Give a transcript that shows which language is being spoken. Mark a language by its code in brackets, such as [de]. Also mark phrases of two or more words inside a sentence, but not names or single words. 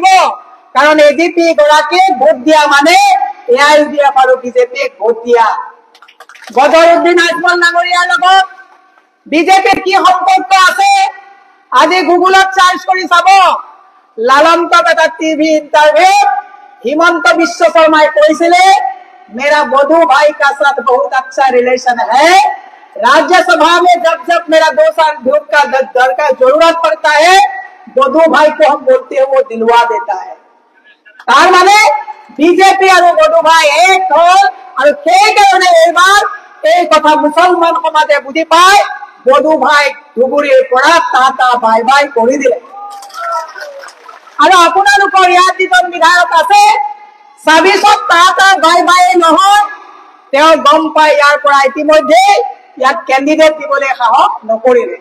[as] কাৰণ AGP গৰাকী ভোট দিয়া মানে AIUDF আৰু বিজেপিক ভোট দিয়া। বদৰুদ্দিন আজমল নাগৰিয়াৰ লগত বিজেপিৰ কি সম্পৰ্ক আছে আজি গুগলত চাৰ্চ কৰি চাব। লালন্তক এটা টিভি ইন্টাৰভিউত হিমন্ত বিশ্ব শৰ্মাই কৈছিলে, [hi] मेरा बधू भाई का साथ बहुत अच्छा रिलेशन है, राज्यसभा में जब जब मेरा 2 साल वोट का दर का जरूरत पड़ता है, बधू भाई को हम बोलते हैं, वो दिलवा देता है। [as] তাৰ মানে [hi] बीजेपी और बधू भाई एक हल, और [as] সেই কারণে এবার এই কথা মুসলমান সমাজে বুঝি পায়, বধু ভাই ধুবুৰীৰ পৰা টাটা [en] bye bye [as] কৰি দিলে। আৰু আপোনালোকৰ ইয়াত যিজন বিধায়ক আছে, ছাব্বিছত টাটা [en] bye bye [as] নহয়, তেওঁ গম পাই ইয়াৰ পৰা ইতিমধ্যে ইয়াত কেণ্ডিডেট দিবলৈ সাহস নকৰিলে।